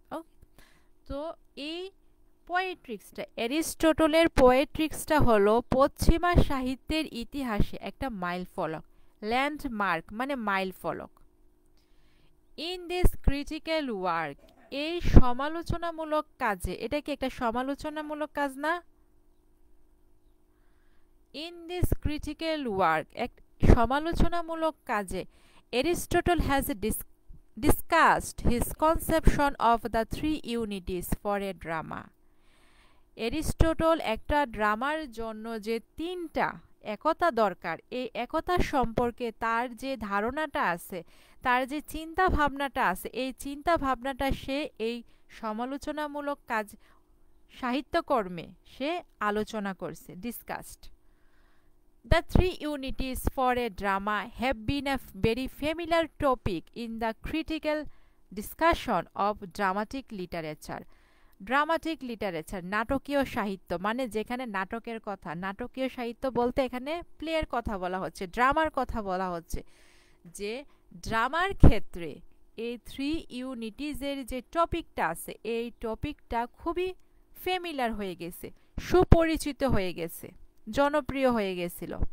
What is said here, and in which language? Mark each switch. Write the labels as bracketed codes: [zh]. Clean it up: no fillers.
[bn] ওকে, তো এই পোয়েট্রিক্সটা, অ্যারিস্টটলের পোয়েট্রিক্সটা হলো পশ্চিমা সাহিত্যের ইতিহাসে একটা মাইল ফলক। ল্যান্ডমার্ক মানে মাইল ফলক। [en] in this critical work, [bn] এই সমালোচনামূলক কাজে, এটা কি একটা সমালোচনামূলক কাজ না? [en] in this critical work, [bn] এক সমালোচনামূলক কাজে, [en] Aristotle has discussed his conception of the three unities for a drama. [bn] Aristotle একটা ড্রামার জন্য যে তিনটা একতা দরকার, এই একতা সম্পর্কে তার যে ধারণাটা আছে, তার যে চিন্তা ভাবনাটা আছে, এই চিন্তা ভাবনাটা সে এই সমালোচনামূলক কাজ সাহিত্যকর্মে সে আলোচনা করছে, discussed. [en] The three unities for a drama have been a very familiar topic in the critical discussion of dramatic literature. [bn] Dramatic literature, নাটকীয় সাহিত্য, মানে যেখানে নাটকের কথা, নাটকীয় সাহিত্য বলতে এখানে প্লের কথা বলা হচ্ছে, ড্রামার কথা বলা হচ্ছে, যে ড্রামার ক্ষেত্রে এই থ্রি ইউনিটিজের যে টপিকটা আছে, এই টপিকটা খুবই ফেমিলার হয়ে গেছে, সুপরিচিত হয়ে গেছে, জনপ্রিয় হয়ে গেছিল।